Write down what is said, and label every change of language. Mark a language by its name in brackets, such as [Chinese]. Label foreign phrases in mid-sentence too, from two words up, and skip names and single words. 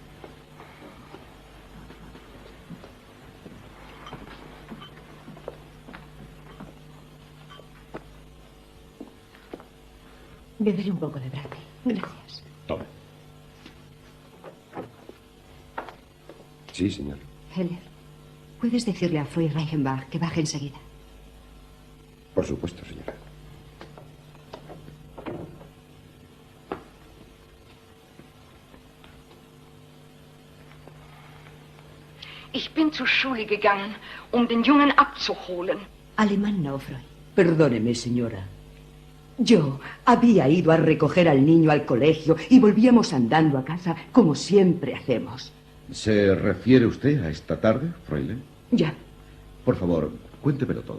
[Spanish] Beberé un poco de brandy. Gracias. Tome. Sí, señor. Heller, ¿puedes decirle a Freud Reichenbach que baje enseguida? Por supuesto, señora. [German] Ich bin zur Schule gegangen, den Jungen abzuholen. [Spanish] Alemán no, Freud. Perdóneme, señora. Yo había ido a recoger al niño al colegio y volvíamos andando a casa como siempre hacemos. ¿Se refiere usted a esta tarde, Froile? Ya, Por favor, cuéntemelo todo.